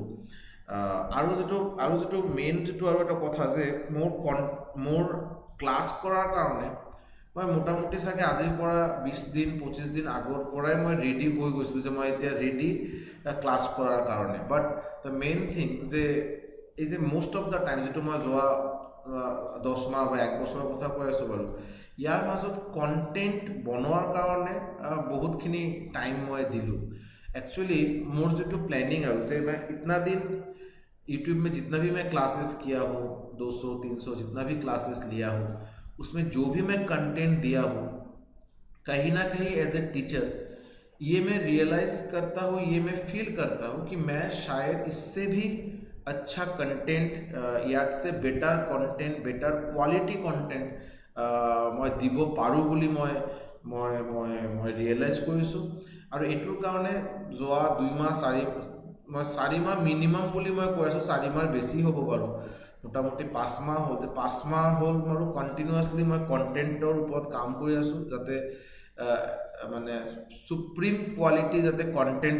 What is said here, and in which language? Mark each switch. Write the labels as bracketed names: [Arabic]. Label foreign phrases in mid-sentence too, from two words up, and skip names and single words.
[Assamese] আৰু যিটো মেইন আৰু এটা কথা যে মোৰ ক্লাছ কৰাৰ কাৰণে মই মোটামুটি চাগে আজিৰ পৰা 20 দিন 25 দিন আগৰ পৰাই মই ৰেডি হৈ গৈছিলোঁ যে মই এতিয়া ৰেডি ক্লাছ কৰাৰ কাৰণে। [English] but the main thing [Assamese] যে এই যে [English] most of the time, [Assamese] যিটো মই যোৱা 10 মাহ বা 1 বছৰৰ কথা কৈ আছোঁ বাৰু, ইয়াৰ মাজত কণ্টেণ্ট বনোৱাৰ কাৰণে বহুতখিনি টাইম মই দিলোঁ। [Hindi] एक्चुअली मोर जो प्लानिंग है जो मैं इतना दिन यूट्यूब में जितना भी मैं क्लासेस किया हूँ, 200-300 जितना भी क्लासेस लिया हूँ, उसमें जो भी मैं कंटेंट दिया हूँ, कहीं ना कहीं [English] as a teacher [Hindi] ये मैं रियलाइज़ करता हूँ, ये मैं फील करता हूँ कि मैं शायद इससे भी अच्छा कंटेंट या से [English] better content, better quality content [Hindi] मैं [Assamese] দিব পাৰোঁ বুলি মই ৰিয়েলাইজ কৰিছোঁ। আৰু এইটোৰ কাৰণে যোৱা 2 মাহ 4 মাহ মিনিমাম বুলি মই কৈ আছোঁ, 4 মাহ বেছি হ'ব বাৰু, মোটামুটি 5 মাহ হ'ল। 5 মাহ হ'ল বাৰু কণ্টিনিউৱাছলি মই কণ্টেণ্টৰ ওপৰত কাম কৰি আছোঁ, যাতে মানে [English] supreme quality [Assamese] যাতে কণ্টেণ্ট